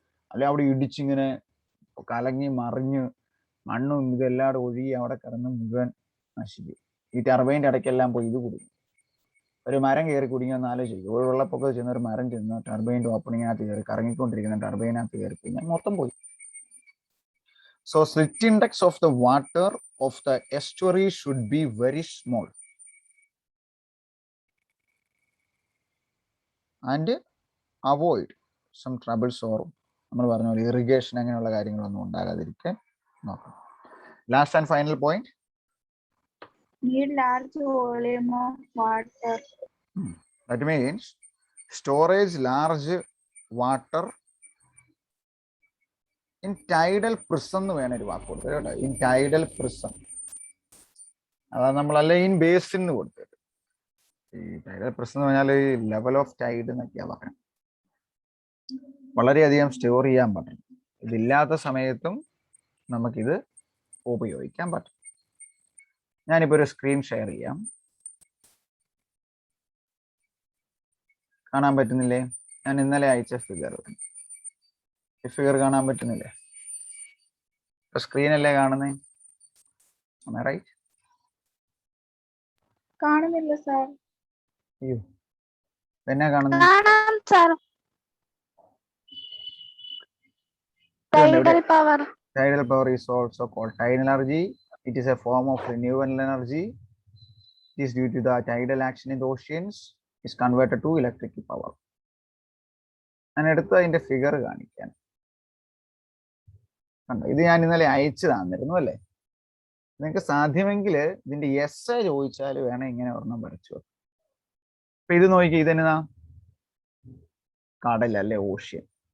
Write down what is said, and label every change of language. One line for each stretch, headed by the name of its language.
Malayalam: അല്ലെങ്കിൽ അവിടെ ഇടിച്ചിങ്ങനെ കലങ്ങി മറിഞ്ഞ് മണ്ണും ഇതെല്ലാം ഒഴുകി അവിടെ കിടന്ന് മുഴുവൻ നശിക്കും. ഈ ടർബൈൻ്റെ ഇടയ്ക്കെല്ലാം പോയി ഇത് കുടുങ്ങും. ഒരു മരം കയറി കുടുങ്ങിയെന്ന് ആലോചിക്കും. ഒരു വെള്ളപ്പൊക്കത്ത് ചെന്ന ഒരു മരം ചെന്ന് ടർബൈൻ്റെ ഓപ്പണിങ്ങിനകത്ത് കയറി കറങ്ങിക്കൊണ്ടിരിക്കുന്ന ടർബൈനകത്ത് കയറി കഴിഞ്ഞാൽ മൊത്തം പോയി.
English: So slit index of the water of the estuary should be very small and avoid some troubles or
Malayalam: നമ്മൾ പറഞ്ഞ പോലെ ഇറിഗേഷൻ അങ്ങനെയുള്ള കാര്യങ്ങളൊന്നും ഉണ്ടാകാതിരിക്കാൻ നോക്കണം.
English: Last and final point, need large volume of water. that means storage large water in tidal prism എന്ന് വേണം ഒരു വാക്ക് കൊടുത്തത് കേട്ടോ.
Malayalam: ഇൻ ടൈഡൽ പ്രിസം, അതാണ് നമ്മളല്ല ഇൻ ബേസിൻ എന്ന് കൊടുത്തത്. ഈ ടൈഡൽ പ്രിസം എന്ന് പറഞ്ഞാൽ ഈ ലെവൽ ഓഫ് ടൈഡ് എന്നൊക്കെയാണ് പറയുന്നത്. വളരെയധികം സ്റ്റോർ ചെയ്യാൻ പറ്റും. ഇതില്ലാത്ത സമയത്തും നമുക്കിത് ഉപയോഗിക്കാൻ പറ്റും. ഞാനിപ്പോൾ ഒരു സ്ക്രീൻ ഷെയർ ചെയ്യാം. കാണാൻ പറ്റുന്നില്ലേ? ഞാൻ ഇന്നലെ അയച്ച ഫിഗർ, ഈ ഫിഗർ കാണാൻ പറ്റുന്നില്ലേ? സ്ക്രീനല്ലേ കാണുന്നേ? റൈറ്റ്? കാണുന്നില്ല സാർ. അയ്യോ, എന്നാ കാണുന്നത്?
English: Tidal power. Tidal power is also called tidal energy. It is a form of renewable energy. It is due to the tidal action in the oceans is converted to electric power.
Malayalam: ഞാൻ എടുത്ത് അതിന്റെ figure കാണിക്കാൻ. കണ്ടോ, ഇത് ഞാൻ ഇന്നലെ അയച്ചു തന്നിരുന്നു അല്ലേ? നിങ്ങൾക്ക് സാധ്യമെങ്കിൽ ഇതിന്റെ എസ് ചോദിച്ചാൽ വേണം ഇങ്ങനെ ഒരെണ്ണം വരച്ചു. അപ്പൊ ഇത് നോക്കി, ഇതെന്നാ കടലല്ലേ, ഓഷ്യൻ.